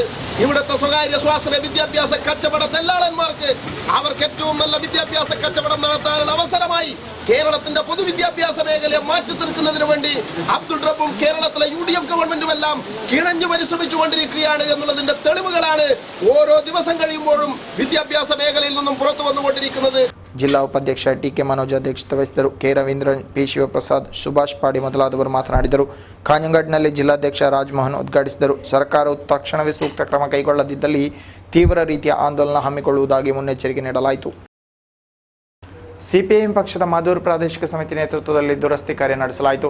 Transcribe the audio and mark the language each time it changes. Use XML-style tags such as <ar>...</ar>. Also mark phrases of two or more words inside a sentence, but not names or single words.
<ml>ഇവിടുത്തെ സ്വകാര്യ സ്വാശ്രയ വിദ്യാഭ്യാസ കച്ചവട ദല്ലാളന്മാർക്ക് അവർക്ക് ഏറ്റവും നല്ല വിദ്യാഭ്യാസ കച്ചവടം നടത്താനുള്ള അവസരമായി കേരളത്തിന്റെ പൊതുവിദ്യാഭ്യാസ മേഖലയെ മാറ്റി തീർക്കുന്നതിന് വേണ്ടി അബ്ദുൾ റബ്ബും കേരളത്തിലെ UDF ഗവൺമെന്റും എല്ലാം കിണഞ്ഞു പരിശ്രമിച്ചുകൊണ്ടിരിക്കുകയാണ് എന്നുള്ളതിന്റെ തെളിവുകളാണ് ഓരോ ദിവസം കഴിയുമ്പോഴും വിദ്യാഭ്യാസ മേഖലയിൽ നിന്നും പുറത്തു വന്നുകൊണ്ടിരിക്കുന്നത്.</ml> <kn>ಜಿಲ್ಲಾ ಉಪಾಧ್ಯಕ್ಷ ಟಿ.ಕೆ. ಮನೋಜ್ ಅಧ್ಯಕ್ಷತೆ ವಹಿಸಿದರು. ಕೆ. ರವೀಂದ್ರನ್, ಪಿ. ಶಿವಪ್ರಸಾದ್, ಸುಭಾಷ್ ಪಾಡಿ ಮೊದಲಾದವರು ಮಾತನಾಡಿದರು. ಕಾಂಜಂಗಾಡಿನಲ್ಲಿ ಜಿಲ್ಲಾಧ್ಯಕ್ಷ ರಾಜಮೋಹನ್ ಉದ್ಘಾಟಿಸಿದರು. ಸರ್ಕಾರವು ತಕ್ಷಣವೇ ಸೂಕ್ತ ಕ್ರಮ ಕೈಗೊಳ್ಳದಿದ್ದಲ್ಲಿ ತೀವ್ರ ರೀತಿಯ ಆಂದೋಲನ ಹಮ್ಮಿಕೊಳ್ಳುವುದಾಗಿ ಮುನ್ನೆಚ್ಚರಿಕೆ ನೀಡಲಾಯಿತು. ಸಿಪಿಐಎಂ ಪಕ್ಷದ ಮಾದೂರು ಪ್ರಾದೇಶಿಕ ಸಮಿತಿ ನೇತೃತ್ವದಲ್ಲಿ ದುರಸ್ತಿ ಕಾರ್ಯ ನಡೆಸಲಾಯಿತು.</kn>